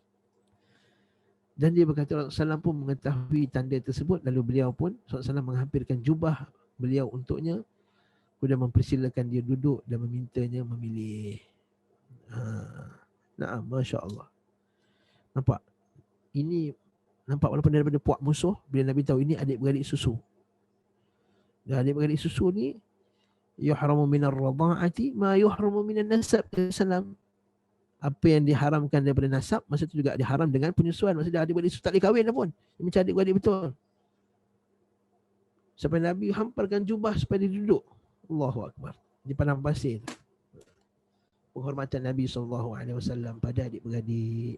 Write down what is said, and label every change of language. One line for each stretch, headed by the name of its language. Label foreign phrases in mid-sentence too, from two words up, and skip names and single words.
Malay: Dan dia berkata Rasulullah pun mengetahui tanda tersebut, lalu beliau pun Rasulullah menghampirkan jubah beliau untuknya, kemudian mempersilakan dia duduk dan memintanya memilih.
Arabic: نعم ما شاء الله.
Malay: Nampak? Ini nampak walaupun daripada puak musuh, bila Nabi tahu ini adik-beradik susu. Dan adik-beradik susu ni
Arabic: يحرم من الرضاعة ما يحرم من النسب.
Malay: Salam. Apa yang diharamkan daripada nasab, masa itu juga diharam dengan penyusuan. Maksudnya adik-beradik tak boleh kahwin dah pun. Dia macam adik-beradik betul. Sampai Nabi hamparkan jubah supaya dia duduk.
Arabic: الله أكبر.
Malay: Di padang pasir. Penghormatan Nabi SAW pada adik-beradik.